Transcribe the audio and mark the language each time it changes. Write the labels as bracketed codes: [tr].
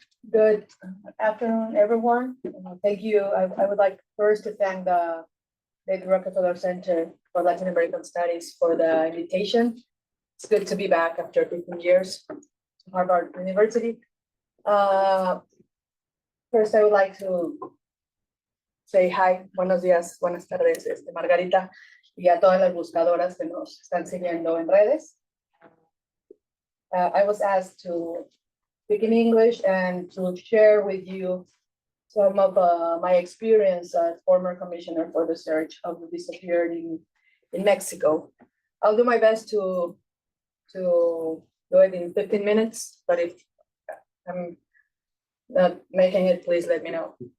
[en] Good afternoon, everyone. Thank you. I would like first to thank the David Rockefeller Center for Latin American Studies for the invitation. It's good to be back after 15 years to Harvard University. First, I would like to say hi, [es] buenos días, buenas tardes, Margarita, y a todas las buscadoras que nos están siguiendo en redes. [en] I was asked to speak in English and to share with you some of my experience as former commissioner for the search of the disappeared in Mexico. I'll do my best to do it in 15 minutes, but if I'm not making it, please let me know.